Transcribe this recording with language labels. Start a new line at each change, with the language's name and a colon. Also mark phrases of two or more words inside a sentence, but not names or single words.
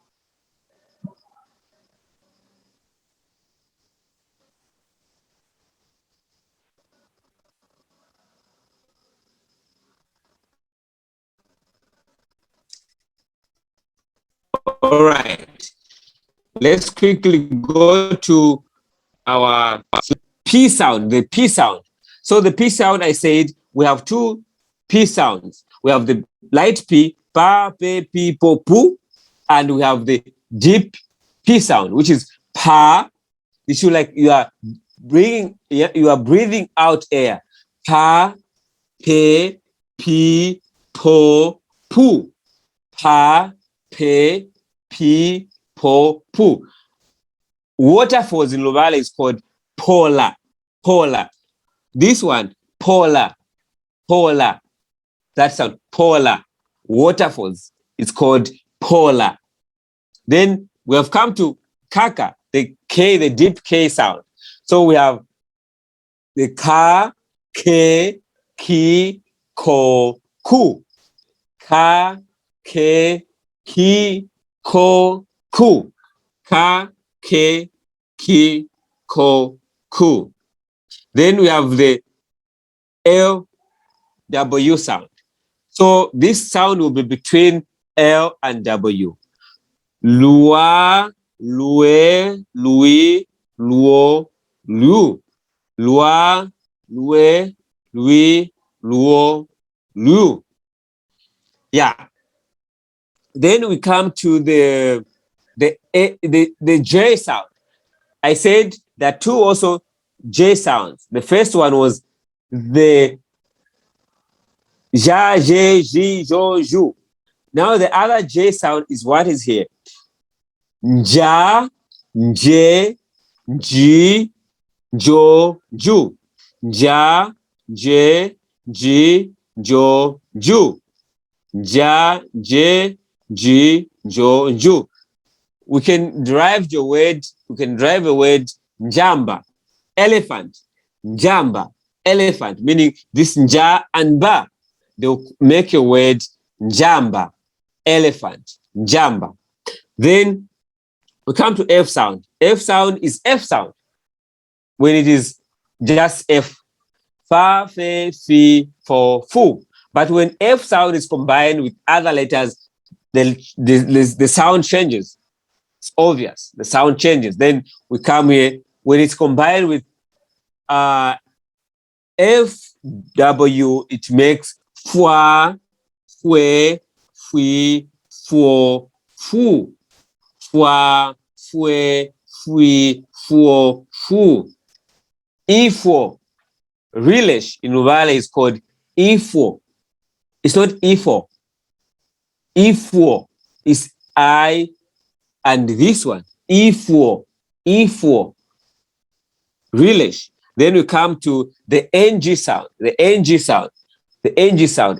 English: All right. Let's quickly go to our P sound, the P sound. So the P sound, I said, we have two P sounds. We have the light P,
Luvale: pa, pe, pi, po, pu,
English: and we have the deep P sound, which is pa. You should like you are breathing out air.
Luvale: Pa, pe, pi, po, pu. Pa, pe, pi, po, pu.
English: Waterfalls in Luvale is called polar. Polar. This one, polar. Polar. That sound, polar. Waterfalls is called polar. Then we have come to kaka, the K, the deep K sound. So we have the
Luvale: ka, ke, ki, ko, ku. Ka, ke, ki, ko, ku. Ka, ke, ki, ko, ku.
English: Then we have the L, W sound. So this sound will be between L and W.
Luvale: Lua, lue, lui, luo, lu. Lua, lue, lui, luo, lu.
English: Yeah. Then we come to the J sound. I said there are two also J sounds. The first one was the
Luvale: ja, je, ji, jo, ju.
English: Now the other J sound is what is here.
Luvale: Ja, je, ji, jo, ju. Ja, je, ji, jo, ju. Ja, je, ji, jo, ju.
English: We can derive the word, we can derive a word njamba, elephant, njamba, elephant, meaning this nja and ba, they'll make a word njamba, elephant, njamba. Then we come to F sound. F sound is F sound when it is just F,
Luvale: fa, fe, fi, fo, fu.
English: But when F sound is combined with other letters, the sound changes. It's obvious. The sound changes. Then we come here when it's combined with F, W, it makes
Luvale: fwa, fwe, fui, fuo, fu. Fwa, fwe, fui, fuo, fu.
English: Ifo, relish in Luvale is called ifo. It's not ifo. Ifo is I and this one. Ifo, ifo, relish. Then we come to the NG sound, the NG sound, the NG sound.